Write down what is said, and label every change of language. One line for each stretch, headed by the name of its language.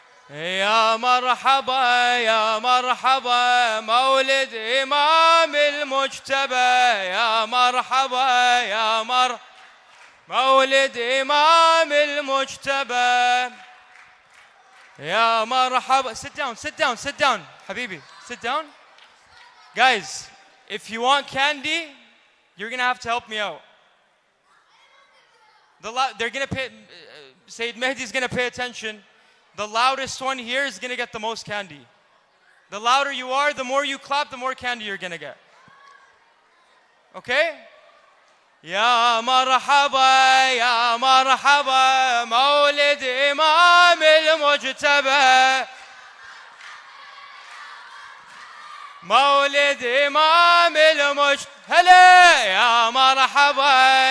Arabic: يا مرحبا يا مرحبا مولد إمام المجتبى، يا مرحبا يا مولد إمام المجتبى، يا مرحبا.
English: Sit down, sit down, sit down, حبيبي, sit down. Guys, if you want candy, you're gonna have to help me out. They're gonna pay, Sayyid Mahdi's gonna pay attention. The loudest one here is gonna get the most candy. The louder you are, the more you clap, the more candy you're gonna get. Okay?
Arabic: يا مرحبا يا مرحبا مولد إمام المجتبى، مولد إمام المجتبى، هلا يا مرحبا